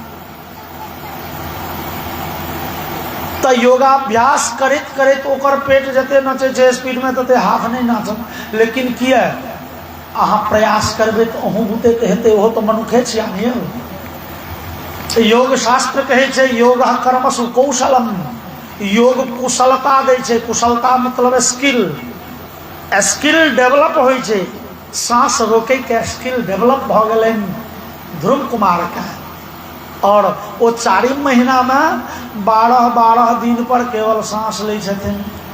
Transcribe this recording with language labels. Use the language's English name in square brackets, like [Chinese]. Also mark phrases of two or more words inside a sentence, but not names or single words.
[Maithili] तो योगाभ्यास करैत करैत ओकर पेट जते नचे छै स्पीड में तते हाथ नहीं नाचत। लेकिन किया? अहाँ प्रयास करबै तो अहूँ बुते के हेतै। ओहो तो मनुखे छियै। योग शास्त्र कहे छै [Sanskrit] योग कर्मसु कौशलम। [Maithili] योग कुशलता दै छै। कुशलता मतलब स्किल। स्किल डेवलप होइ छै। सांस रोके के स्किल डेवलप भ गेलनि ध्रुव कुमार के। और वो 4 महीना में 12 दिन पर केवल सांस ले छथिन।